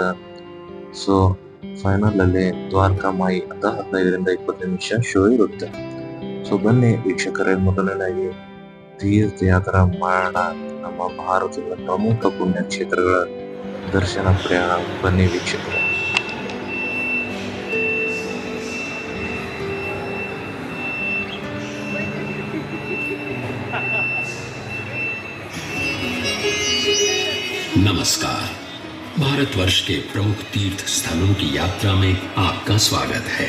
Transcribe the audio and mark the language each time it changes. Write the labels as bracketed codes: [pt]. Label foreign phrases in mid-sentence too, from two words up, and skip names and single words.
[en] so final [kn] ಅಲ್ಲಿ ದ್ವಾರಕಾ ಮಾಯಿ ಅಂತ 15ರಿಂದ 20 ನಿಮಿಷ ಶೋ ಇರುತ್ತೆ. ಸೊ ಬನ್ನಿ ವೀಕ್ಷಕರೇ, ಮೊದಲನೇದಾಗಿ ತೀರ್ಥಯಾತ್ರೆ ಮಾಡೋಣ. ನಮ್ಮ ಭಾರತದ ಪ್ರಮುಖ ಪುಣ್ಯಕ್ಷೇತ್ರಗಳ ದರ್ಶನ ಪ್ರಯಾಣ. ಬನ್ನಿ ವೀಕ್ಷಕರೇ. [hi] नमस्कार। भारतवर्ष के प्रमुख तीर्थ स्थलों की यात्रा में आपका स्वागत है।